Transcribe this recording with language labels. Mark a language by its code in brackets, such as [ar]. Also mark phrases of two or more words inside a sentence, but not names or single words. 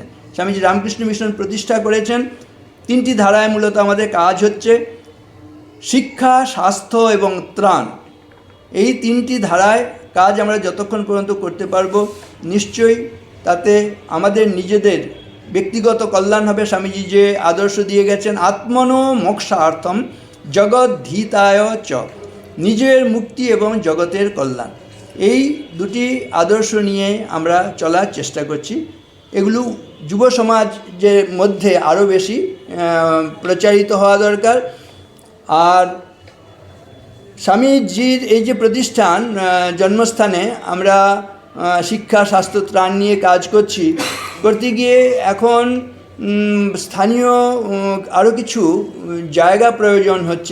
[bn] স্বামীজি রামকৃষ্ণ মিশন প্রতিষ্ঠা করেছেন। তিনটি ধারায় মূলত আমাদের কাজ হচ্ছে শিক্ষা, স্বাস্থ্য এবং ত্রাণ। এই তিনটি ধারায় কাজ আমরা যতক্ষণ পর্যন্ত করতে পারবো, নিশ্চয়ই তাতে আমাদের নিজেদের ব্যক্তিগত কল্যাণ হবে। স্বামীজি যে আদর্শ দিয়ে গেছেন, [sa] আত্মনো মোক্ষার্থম জগদ্ধিতায় চ, [bn] নিজের মুক্তি এবং জগতের কল্যাণ, এই দুটি আদর্শ নিয়ে আমরা চলার চেষ্টা করছি। এগুলো যুব সমাজের মধ্যে আরও বেশি প্রচারিত হওয়া দরকার। আর স্বামীজির এই যে প্রতিষ্ঠান, জন্মস্থানে আমরা শিক্ষা, স্বাস্থ্য, ত্রাণ নিয়ে কাজ করছি, করতে গিয়ে এখন স্থানীয় আরও কিছু জায়গা প্রয়োজন হচ্ছে।